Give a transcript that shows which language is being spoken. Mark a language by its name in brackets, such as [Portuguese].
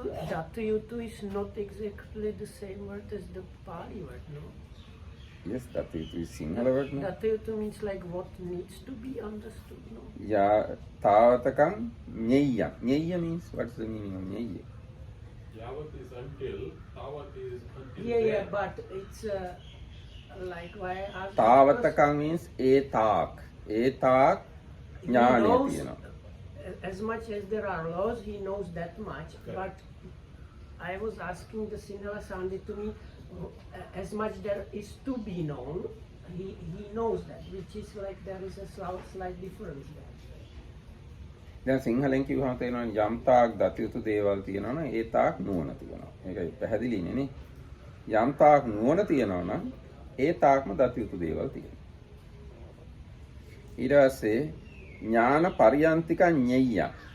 [English] Datayutu is not exactly the same word as the Pali word, no? Yes, Datayutu is Sinhala word, no? Datayutu means like what needs to be understood, no? [Pali] Tavatakam ඤෙය්‍යං. [English] ඤෙය්‍ය means, what's the meaning of ඤෙය්‍ය? Yavat is until, tavat is until. Yeah, but it's like why I asked. Tavatakam means [Sinhala] e taak. E taak ඥානය තියෙනවා. [English] As much as there are laws, he knows that much. Correct. But I was asking the Sinhala sounded to me, as much there is to be known, he knows that, which is like there is a slight difference there. [Sinhala] දැන් සිංහලෙන් කිව්වම තේරෙනවා යම් තාක් දත යුතු දේවල් තියෙනවා නම් ඒ තාක් නුවණ තියෙනවා. මේකයි පැහැදිලිනේ නේ. යම් තාක් නුවණ තියෙනවා නම් ඒ තාක්ම දත යුතු දේවල් තියෙනවා. ඊට පස්සේ [Pali] ඥාන පරියන්තික ඤෙය්‍ය.